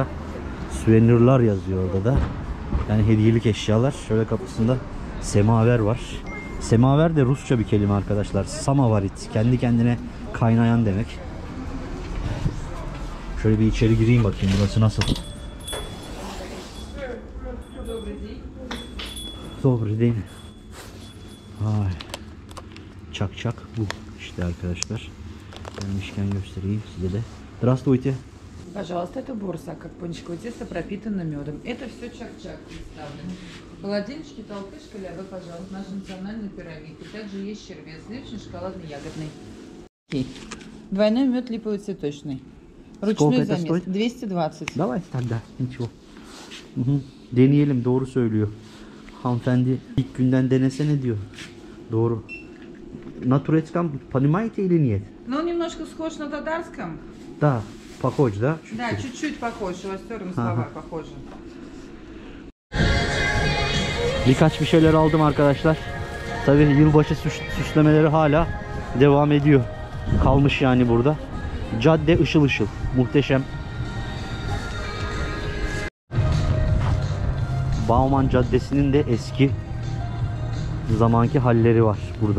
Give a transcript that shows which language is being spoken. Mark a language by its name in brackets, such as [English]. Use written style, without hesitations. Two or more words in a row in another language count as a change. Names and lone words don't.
[Turkish] Süvenirler yazıyor orada da. Yani hediyelik eşyalar. Şöyle kapısında semaver var. Semaver de Rusça bir kelime arkadaşlar. [Russian] Samavarit. [Turkish] Kendi kendine kaynayan demek. Şöyle bir içeri gireyim bakayım burası nasıl. [Russian] Добрый день. Ay. [Turkish] Çakçak bu işte arkadaşlar. Gelmişken göstereyim size de. [Russian] Здравствуйте. Пожалуйста, это борса, как пончиковое тесто, пропитано медом. Это все чак-чак представлено. Холодильнички, толкыш, калябы, пожалуйста, наш национальный пирамид. И также есть червец, сливочный, шоколадный, ягодный. Двойной мед липовый цветочный. Ручной замес. 220. Давай тогда. Ничего. [Turkish] Deneyelim, doğru söylüyor. Hanımefendi ilk günden denesene diyor. Doğru. [Russian] На турецком понимаете или нет? Ну, немножко схож на татарском. Да, похож, да? Да, чуть-чуть похож, шелостером слова похожи. [Turkish] Birkaç bir şeyler aldım arkadaşlar. Tabii yılbaşı süslemeleri hala devam ediyor. Kalmış yani burada. Cadde ışıl ışıl. Muhteşem. Bauman Caddesi'nin de eski zamanki halleri var burada.